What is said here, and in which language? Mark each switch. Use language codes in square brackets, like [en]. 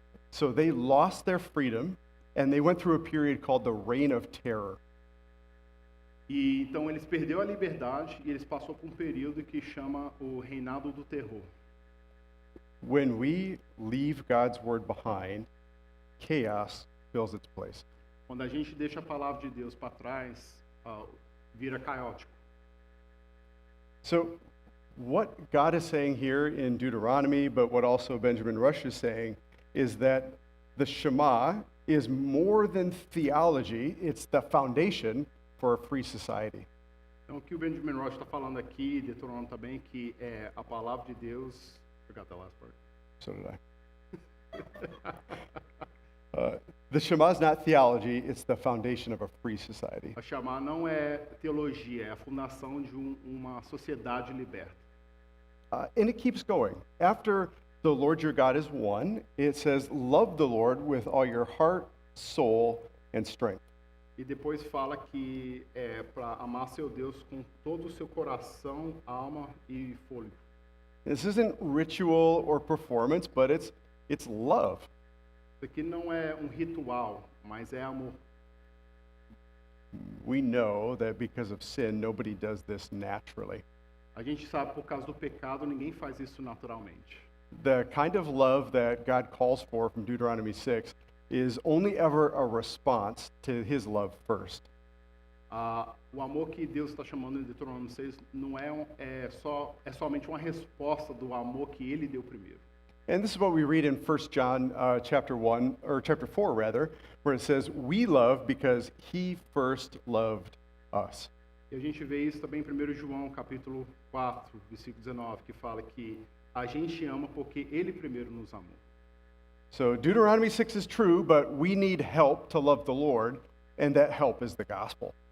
[en] So they lost their freedom, and they went through a period called the Reign of Terror. [pt] E então eles perderam a liberdade e eles passaram por um período que chama o reinado do terror. [en] When we leave God's word behind, chaos fills its place. [pt] Quando a gente deixa a palavra de Deus para trás, vira caótico. [en] So what God is saying here in Deuteronomy, but what also Benjamin Rush is saying, is that the Shema is more than theology, it's the foundation for a free society. [pt] Então o que o Benjamin Rush está falando aqui, Deuteronômio também, que é a palavra de Deus. [en] Forgot the last part. So did I. The Shema is not theology, it's the foundation of a free society. [pt] A chamar não é teologia, é a fundação de uma sociedade liberta. [en] And it keeps going. After the Lord your God is one, it says, love the Lord with all your heart, soul, and strength. [pt] E depois fala que é para amar seu Deus com todo o seu coração, alma e fôlego. [en] This isn't ritual or performance, but it's love. [pt] Isso aqui não é um ritual, mas é amor. [en] We know that because of sin, nobody does this naturally. [pt] A gente sabe por causa do pecado, ninguém faz isso naturalmente. [en] The kind of love that God calls for from Deuteronomy 6 is only ever a response to his love first. [pt] O amor que Deus está chamando em Deuteronômio 6 não é somente uma resposta do amor que ele deu primeiro. [en] And this is what we read in 1 John chapter 1, or chapter 4 rather, where it says, we love because he first loved us. [pt] E a gente vê isso também em 1 João capítulo 4, versículo 19, que fala que a gente ama porque ele primeiro nos amou. [en] So Deuteronomy 6 is true, but we need help to love the Lord, and that help is the gospel.